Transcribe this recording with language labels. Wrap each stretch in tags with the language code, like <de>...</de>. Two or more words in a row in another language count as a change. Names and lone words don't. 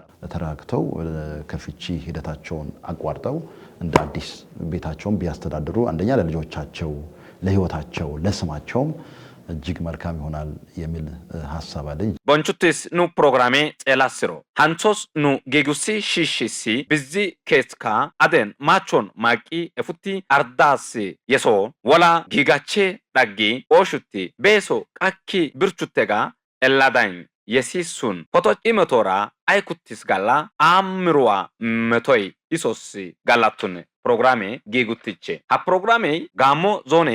<am>ተራክተው ከፍቺ ሂደታቸውን አቋርጠው እንደ አዲስ ቤታቸውን ቢያስተዳድሩ አንደኛ ለልጆቻቸው ለህይወታቸው ለስማቸውም እጅግ መልካም ይሆናል የሚል ሐሳብ አለኝ።</am> <sid>ቦንቹቲስ ኑ ፕሮግራሜ ጼላስሮ ሃንቾስ ኑ ጌጉሲ ሺሺሲ ብዚ ኬስካ አደን ማቾን ማቂ ኤፉቲ አርዳስ የሶ ወላ ጊጋቼ ዳጊ ኦሹቲ ቤሶ ቃኪ ብርቹቴጋ ኤላዳኝ የሲሱን ፎቶጭ መቶራ አይኩቲስ ጋላ አምሩዋ መቶይ ይሶስ ጋላቱን ፕሮግራሜ ጌጉትቼ ሀ ፕሮግራሜ ጋሞ ዞኔ</sid>